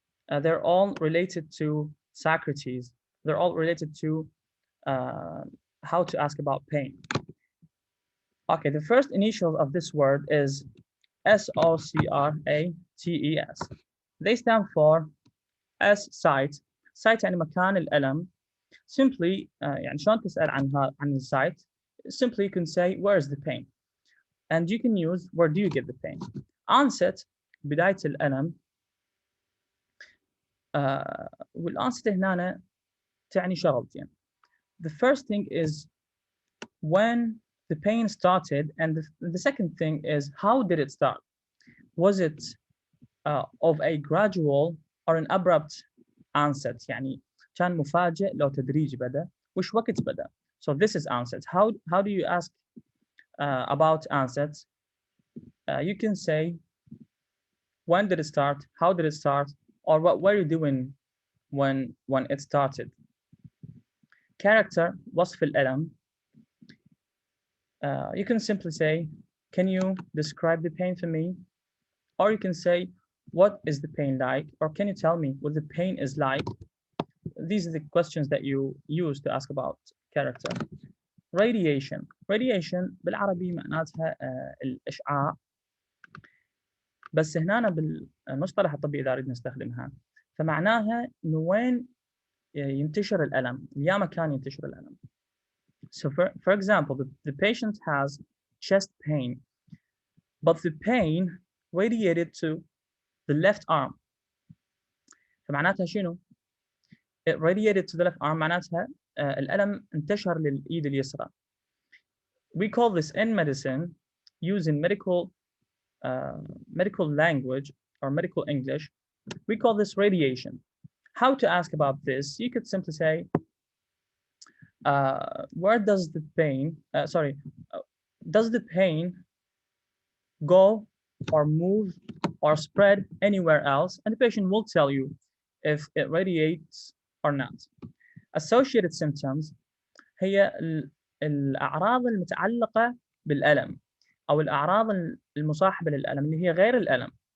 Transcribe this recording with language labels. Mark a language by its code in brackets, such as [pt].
[en] They're all related to Socrates. They're all related to how to ask about pain. Okay, the first initial of this word is S-O-C-R-A-T-E-S. They stand for S, site. [ar] Site يعني مكان الألم. [en] Simply [ar] يعني شلون تسأل عن السite? [en] Simply you can say where is the pain, and you can use where do you get the pain. [ar] Onset بداية الألم. والonset هنا تعني شغلتين. [en] The first thing is when the pain started, and the second thing is how did it start? Was it of a gradual or an abrupt onset? [ar] يعني كان مفاجئ لو تدريجي بدأ. وش وقت بدأ? [en] So this is onset. How do you ask about onset? You can say when did it start? How did it start? Or what were you doing when it started? [ar] Character وصف الألم. [en] You can simply say, can you describe the pain for me? Or you can say, what is the pain like? Or can you tell me what the pain is like? These are the questions that you use to ask about character. Radiation. [ar] Radiation بالعربي معناتها الإشعاع. بس هنا بالمصطلح الطبي إذا أردنا نستخدمها فمعناها إنه وين ينتشر الألم، يا مكان ينتشر الألم. [en] So for example, the patient has chest pain, but the pain radiated to the left arm. [ar] فمعناتها شنو؟ [en] It radiated to the left arm [ar] معناتها الألم انتشر للإيد اليسرى. [en] We call this in medicine, using medical language or medical English, we call this radiation. How to ask about this? You could simply say, where does the pain, does the pain go or move or spread anywhere else? And the patient will tell you if it radiates or not. [ar] Associated symptoms هي الأعراض المتعلقة بالألم أو الأعراض المصاحبة للألم اللي هي غير الألم.